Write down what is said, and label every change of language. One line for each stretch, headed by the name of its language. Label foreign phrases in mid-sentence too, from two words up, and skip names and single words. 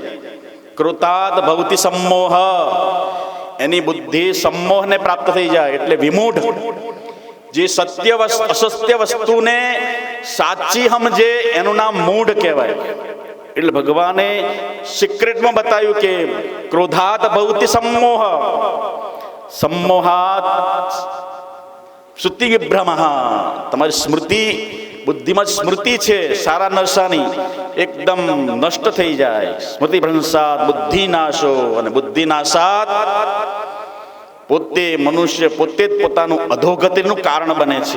Sanskrit: क्रोधात भवती सम्मोह.
Gujarati: એની બુદ્ધિ सम्मोहને પ્રાપ્ત થઈ જાય એટલે વિમૂઢ. જે સત્ય અસત્ય વસ્તુને સાચી સમજે એનું નામ મૂઢ કહેવાય. એટલે ભગવાને સિક્રેટમાં બતાવ્યું કે
Sanskrit: क्रोधात भवती सम्मोह, सम्मोहात श्रुति विभ्रमः.
Gujarati: તમારી સ્મૃતિ, બુદ્ધિમાં સ્મૃતિ છે સારા નરસાની, એકદમ નષ્ટ થઈ જાય.
Sanskrit: स्मृति भ्रंशात बुद्धि नाशो,
Gujarati: અને
Sanskrit: बुद्धि नाशात
Gujarati: પોતે મનુષ્ય પોતે જ પોતાનું અધોગતિનું કારણ બને છે.